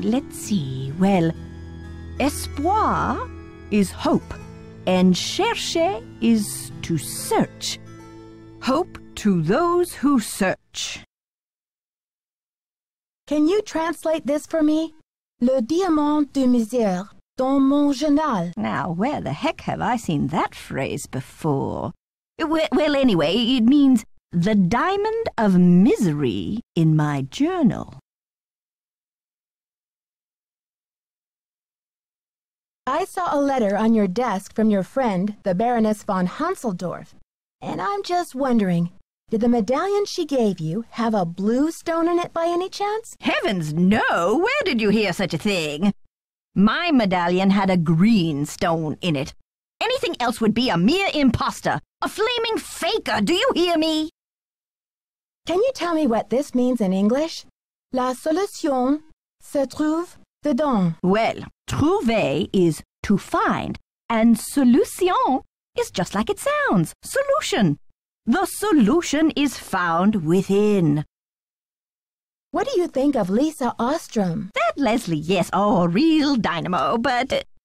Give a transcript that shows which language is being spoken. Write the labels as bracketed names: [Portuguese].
[English] Let's see. Well, espoir is hope, and chercher is to search. Hope to those who search. Can you translate this for me? [French] Le diamant de misère dans mon journal. [English] Now, where the heck have I seen that phrase before? Well, anyway, it means the diamond of misery in my journal. I saw a letter on your desk from your friend, the Baroness von Hanseldorf, and I'm just wondering, did the medallion she gave you have a blue stone in it by any chance? Heavens, no! Where did you hear such a thing? My medallion had a green stone in it. Anything else would be a mere imposter, a flaming faker, do you hear me? Can you tell me what this means in English? [French] La solution se trouve dedans. [English] Well, trouver is to find, and solution is just like it sounds, solution. The solution is found within. What do you think of Lisa Ostrom? That Leslie, yes, oh, real dynamo, but...